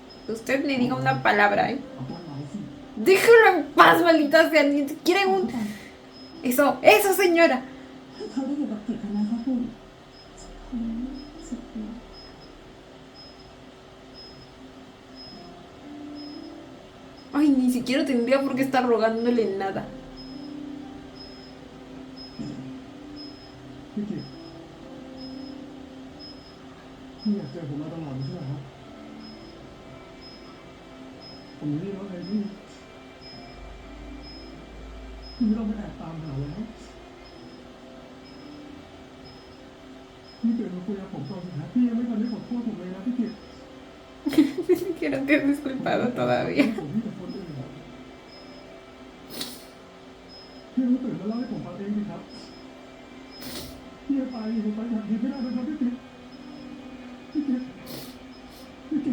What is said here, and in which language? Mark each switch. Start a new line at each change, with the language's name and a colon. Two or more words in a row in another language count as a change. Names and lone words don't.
Spanish: Usted ni diga una palabra, ¿eh?
Thai: เอาตัวไหวสิ
Spanish: Déjalo en paz, maldita sea. Ni siquiera un... Eso, señora.
Thai: ให้เขาได้อยู่กับกิจนะคะคุณสุดยอด
Spanish: Ay, ni siquiera tendría por qué estar rogándole nada.
Thai: พี่กิตพี่อยากเจอผมมาตลอดไม่ใช่เหรอครับผมไม่ได้ร้องไห้พี่ไม่ต้องไปแอบตามหาแล้วพี่ตื่นมาคุยกับผมตอนสุดท้ายพี่ยังไม่ทันได้ขอโทษผมเลยนะพี่กิต
Spanish: Ni siquiera te has disculpado todavía.
Thai: ผมพี่กับคนอื่นอะพี่ต้องตื่นมาเล่าให้ผมฟังเองสิครับพี่จะไปผมไปอย่างนี้ไม่ได้นะครับพี่กิตพี่กิตพี่กิต